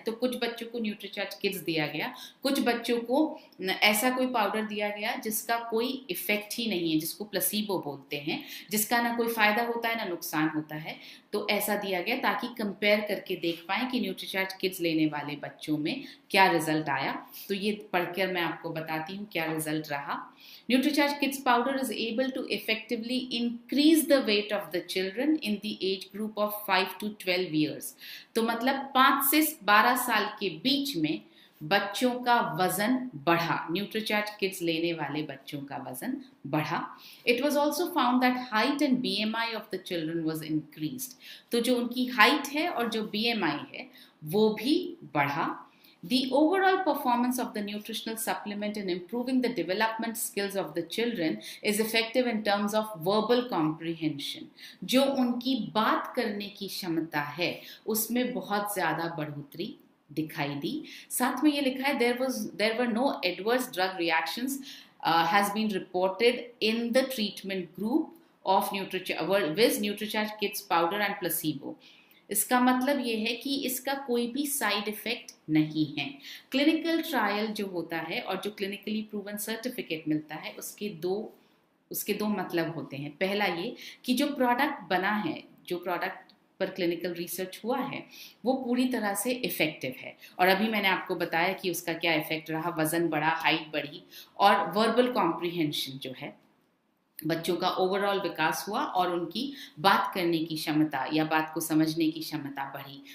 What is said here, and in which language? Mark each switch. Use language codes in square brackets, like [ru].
[hi] तो कुछ बच्चों को न्यूट्रीचार्ज किड्स दिया गया, कुछ बच्चों को ऐसा कोई पाउडर दिया गया जिसका कोई इफेक्ट ही नहीं है, जिसको प्लेसिबो बोलते हैं, जिसका ना कोई फायदा होता है ना नुकसान होता है। तो ऐसा दिया गया ताकि कंपेयर करके देख पाएं कि न्यूट्रीचार्ज किड्स लेने वाले बच्चों में क्या रिजल्ट आया। तो ये पढ़कर मैं आपको बताती हूँ क्या रिजल्ट रहा। [en] Nutricharge Kids powder is able to effectively increase the weight of the children in the age group of 5 to 12 years. [hi] तो मतलब 5 से 12 साल के बीच में बच्चों का वजन बढ़ा, न्यूट्रीचार्ज किड्स लेने वाले बच्चों का वजन बढ़ा। [en] It was also found that height and BMI of the children was increased. [hi] तो जो उनकी हाइट है और जो BMI है वो भी बढ़ा। [en] The overall performance of the nutritional supplement in improving the development skills of the children is effective in terms of verbal comprehension. [hi] जो उनकी बात करने की क्षमता है उसमें बहुत ज़्यादा बढ़ोतरी दिखाई दी। साथ में ये लिखा है [en] there were no adverse drug reactions has been reported in the treatment group of with NutriCharge Kids powder and placebo. [hi] इसका मतलब ये है कि इसका कोई भी साइड इफेक्ट नहीं है। क्लिनिकल ट्रायल जो होता है और जो क्लिनिकली प्रूवन सर्टिफिकेट मिलता है उसके दो मतलब होते हैं। पहला ये कि जो प्रोडक्ट बना है, जो प्रोडक्ट पर क्लिनिकल रिसर्च हुआ है वो पूरी तरह से इफेक्टिव है, और अभी मैंने आपको बताया कि उसका क्या इफेक्ट रहा, वजन बढ़ा, हाइट बढ़ी और वर्बल कॉम्प्रिहेंशन जो है बच्चों का ओवरऑल विकास हुआ और उनकी बात करने की क्षमता या बात को समझने की क्षमता बढ़ी।